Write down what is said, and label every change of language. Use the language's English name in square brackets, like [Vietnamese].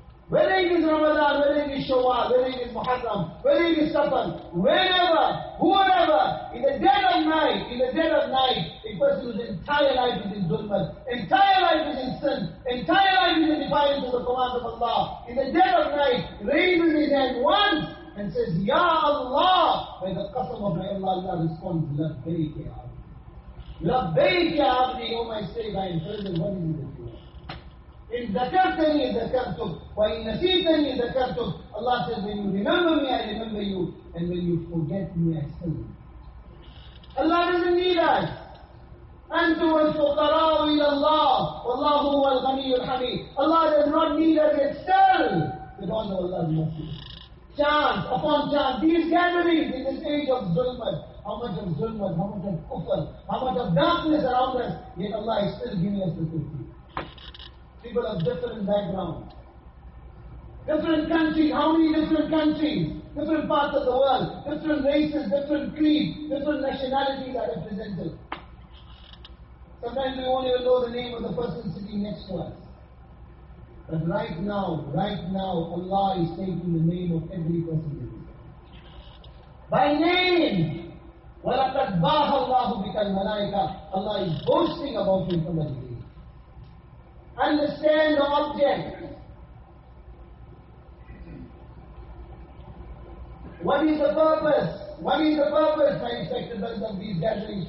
[English] Whether it is Ramadan, whether it is Shawwal, whether it is Muharram, whether it is Safar, whenever, whoever, in the dead of night, in the dead of night, a person whose entire life is in zulmat, entire life is in sin, entire life is in defiance of the command of Allah, in the dead of night, raises his hand once and says, Ya Allah, by the qasam of Allah, Allah responds, [Arabic] Labbayk Ya Abdi. Labbayk Ya Abdi, [English] O my slave, I am present, what is it? [Arabic] إِنْ ذَكَرْتَنِي ذَكَرْتُكْ وَإِنْ نَسِيتَنِي ذَكَرْتُكْ [English] Allah says, when you remember me, I remember you. And when you forget me, I still remember you. Allah doesn't need us. [Arabic] أَنْتُمْ الْفُقَرَاءُ إِلَى اللَّهِ وَاللَّهُ هُوَ الْغَنِيُّ الْحَمِيدُ [English] Allah does not need us yet still. With all of Allah's mercy. Chance upon chance. These gatherings in this age of zulmat. How much of zulmat, how much of kufr, how much of darkness around us. Yet Allah is still giving us the truth. people of different backgrounds. Different countries, how many different countries, different parts of the world, different races, different creeds, different nationalities are represented. Sometimes we won't even know the name of the person sitting next to us. But right now, Allah is taking the name of every person. By name, [Arabic] وَلَقَدْ بَاهَ اللَّهُ بِكَ الْمَلَائِكَ. [English] Allah is boasting about him from the beginning. Understand the object. What is the purpose? What is the purpose, my respected brothers, of these gatherings?